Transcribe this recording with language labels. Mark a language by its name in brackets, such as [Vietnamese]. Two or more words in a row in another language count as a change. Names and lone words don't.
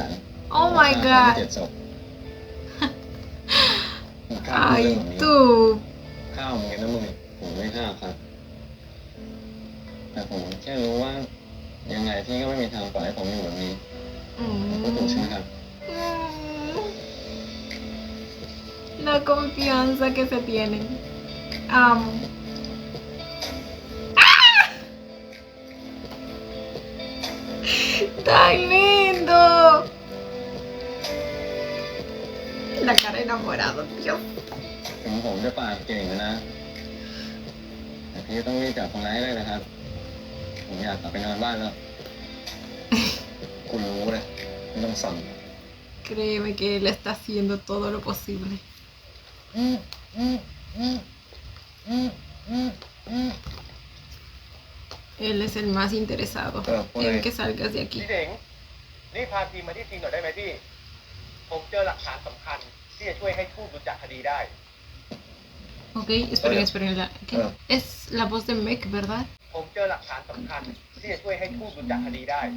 [English] oh my [Thai] ฆ่าคน [English] god. [Thai] 7 ศพมึงกล้าพูดเรื่อง [Spanish] Ay, [Thai] แบบนี้ [Spanish] tú. [Thai] ข้าวมึงกันนะมึงผมไม่ข้าวครับ แต่ผมแค่รู้ว่ายังไงพี่ก็ไม่มีทางปล่อยให้ผมอยู่แบบนี้พูดถูกใช่ไหมครับ [Spanish] La confianza que se tienen. ¡Tan lindo! La cara enamorado, Dios. [Thai] ถึงผมจะปากเก่งนะ แต่พี่ต้องรีบจับคนร้ายเลยนะครับ ผมอยากกลับไปนอนบ้านแล้ว คุณรู้เลยไม่ต้องสั่ง [Spanish] Créeme que él está haciendo todo lo posible. Él es el más interesado en que salgas de aquí. [Thai] พี่เด็ง รีบพาทีมมาที่ซีนหน่อยได้ไหมพี่ผมเจอหลักฐานสำคัญที่จะช่วยให้ทูบหลุดจากคดีได้ [Spanish] Ok, esperen, esperen. ¿Qué? Es la voz de Meg, ¿verdad? [Thai] ผมเจอหลักฐานสำคัญที่จะช่วยให้ทูบหลุดจากคดีได้